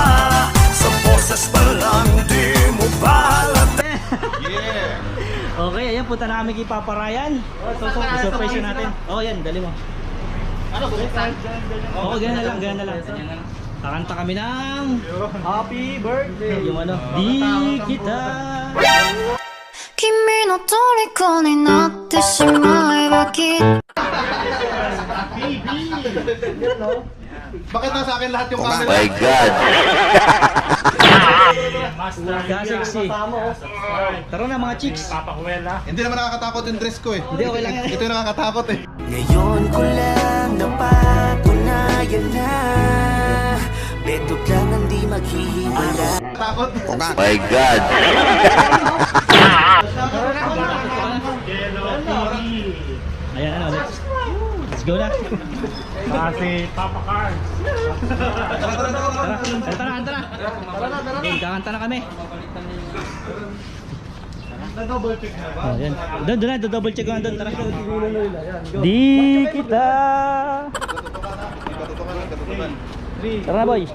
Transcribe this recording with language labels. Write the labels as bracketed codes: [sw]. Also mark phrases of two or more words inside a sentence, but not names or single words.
[tl] Sa boses pa lang di mo balat. Yeah! Okay, ayan, punta na kami kay Papa Ryan. Surprise natin. Yan, dali mo. Ganyan na lang. Kakanta kami ng Happy Birthday. Yung Di Kita. [ja] 君の虜になってしまえばきっと [tl] Bakit nasa akin lahat yung camera? [en] My God. [tl] Sexy. Tara na mga chicks. Hindi naman nakakatakot yung dress ko eh. Hindi, okay lang yan. Ito yung nakakatakot eh. Ngayon ko lang napatunayan na Beto lang ang di maghihiwala. Takot. [en] My God. [tl] Ayan, [en] let's go [tl] na. Si Papa Carl. Tara. Kakanta na kami. [en] Double check [tl] na ba? Yan. Doon na, [en] double check [tl] ko na doon. Tara. Di kita Tara na, boy.